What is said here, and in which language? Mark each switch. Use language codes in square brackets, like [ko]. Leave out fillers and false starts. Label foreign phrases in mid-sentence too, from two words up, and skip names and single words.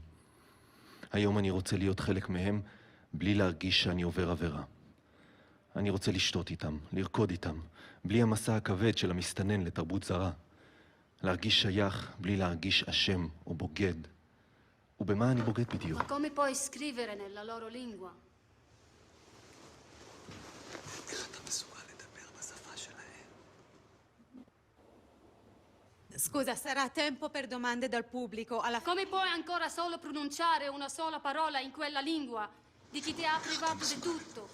[he] היום אני רוצה להיות חלק מהם בלי להרגיש שאני עובר עבירה. אני רוצה לשתות איתם, לרקוד איתם, בלי המסע הכבד של המסתנן לתרבות זרה. להרגיש שייך בלי להרגיש אשם או בוגד. ובמה אני בוגד בדיוק? [it] Ma come puoi scrivere nella loro lingua? Scusa, sarà tempo per domande dal pubblico. Come puoi ancora solo pronunciare una sola parola in quella lingua di chi ti ha privato di tutto?